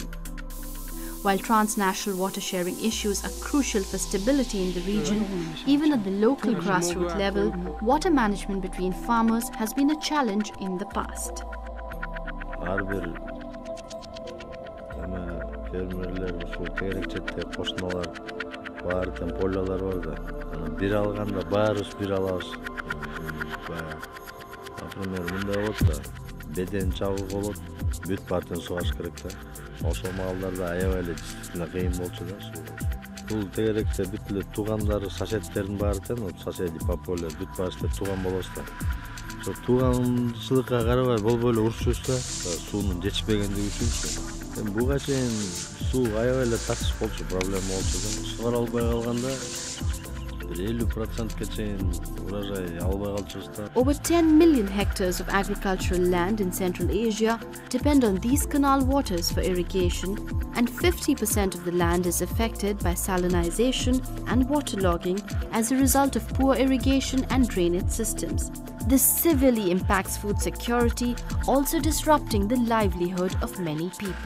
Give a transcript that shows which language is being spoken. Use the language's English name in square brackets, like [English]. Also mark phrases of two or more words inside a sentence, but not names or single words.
[English] While transnational water sharing issues are crucial for stability in the region, even at the local grassroots level, water management between farmers has been a challenge in the past. [Kyrgyz] фермерлер ушу тегерек четте кошуналар бар тең полялар бар да. Анан бир алганда баарыбыз бир алабыз. Например, мындай болот да. Беден чабык болот, бүт баарын сугаш керек да. Ошол маалдарда аябай эле действительно кыйын болчу да суу. Бул тегеректе бүт эле туугандары соседтердин баары тең, [Russian] соседи по полю [Kyrgyz] бүт баарыбыз тууган болобуз да. Ошо тууганчылыкка карабай болбой эле урушубуз да, суунун жетишпегендиги үчүнчү. Буга чейин суу аябай эле тартыш болчу, проблема болчу да. Сугара албай калганда 50%-ке чейин урожай албай калчубуз да. [English] Over 10 million hectares of agricultural land in Central Asia depend on these canal waters for irrigation, and 50% of the land is affected by salinization and waterlogging as a result of poor irrigation and drainage systems. This severely impacts food security, also disrupting the livelihood of many people.